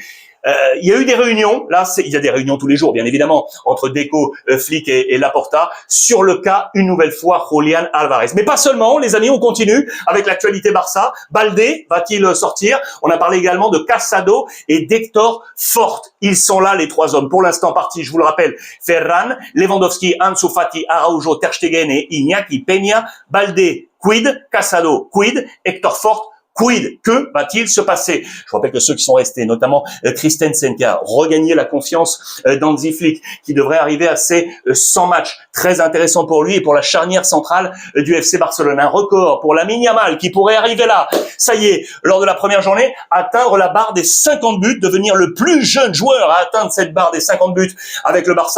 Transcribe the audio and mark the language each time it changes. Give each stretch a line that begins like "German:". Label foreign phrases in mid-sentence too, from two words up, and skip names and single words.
French: Il y a eu des réunions, là il y a des réunions tous les jours bien évidemment, entre Deco, Flick et Laporta, sur le cas une nouvelle fois Julián Álvarez. Mais pas seulement, les amis, on continue avec l'actualité Barça. Baldé va-t-il sortir? On a parlé également de Casado et d'Hector Fort. Ils sont là les 3 hommes. Pour l'instant partis, je vous le rappelle, Ferran, Lewandowski, Ansu Fati, Araujo, Ter Stegen et Iñaki Peña. Baldé, quid? Casado, quid? Hector Fort, quid? Que va-t-il se passer? Je rappelle que ceux qui sont restés, notamment Christensen, qui a regagné la confiance d'Hansi Flick, qui devrait arriver à ses 100 matchs. Très intéressant pour lui et pour la charnière centrale du FC Barcelone. Un record pour Lamine Yamal qui pourrait arriver là. Ça y est, lors de la première journée, atteindre la barre des 50 buts, devenir le plus jeune joueur à atteindre cette barre des 50 buts avec le Barça.